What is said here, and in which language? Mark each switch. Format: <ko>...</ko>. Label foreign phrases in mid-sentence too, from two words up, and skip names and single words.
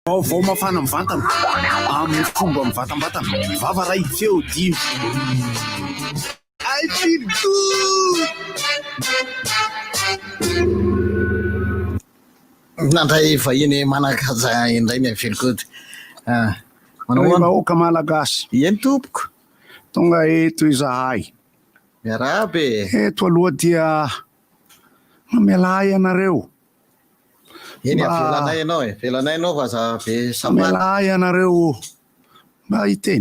<mg>Vao mafana mivantana amin'ny fomba mivatambatana vava ray feo dimy</mg> <en>I feel good.</en> <mg>Nandray vahiny manakaja indray ny</mg> <en>feel good.</en> <mg>Vahoaka malagasy Eny tompoko. tonga eto izahay Miarabe. eto aloha dia mamelay anareo Eny avelanay ianao e. Velanay ianao fa za be samana. mamelay anareo mba hiteny</mg>